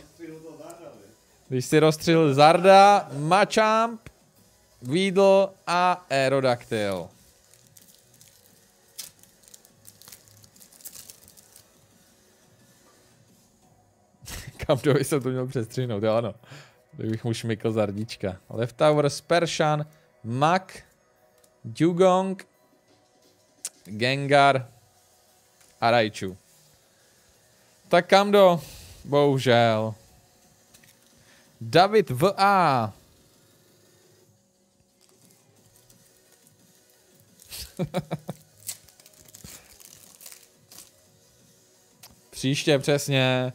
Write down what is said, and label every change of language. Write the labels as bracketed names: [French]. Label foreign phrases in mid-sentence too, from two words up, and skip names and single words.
[Czech] Když jsi rozstřelil Zarda, Machamp, Weedle a Aerodactyl. Kamdovi jsem to měl přestřihnout, jo ano. Kdybych mu šmykl Zardička. Leftovers, Pershan, Mak, Dugong, Gengar a Raichu. Tak Kamdo, bohužel. David V.A. Příště přesně.